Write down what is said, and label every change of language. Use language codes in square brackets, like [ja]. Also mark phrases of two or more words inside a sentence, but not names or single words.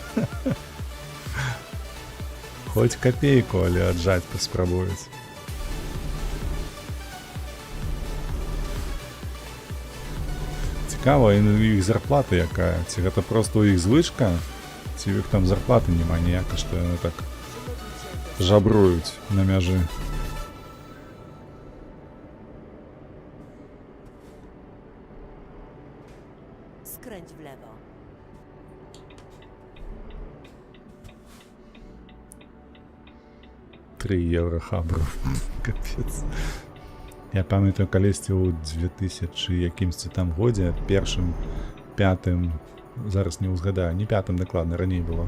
[be] Хоць капейку, але аджаць паспрабуюць. Цікава, іх зарплата якая? Ці гэта проста ў іх звычка? Ці ў іх там зарплаты няма ніяка, што яны так жабруюць на мяжы? [pl] Skręć w lewo. [be] Три еўра хабру. Капец. Я памятаю, калісьці ў 2000 якімсьці там годзе, першым, пятым, зараз не ўзгадаю, не пятым дакладна, раней было.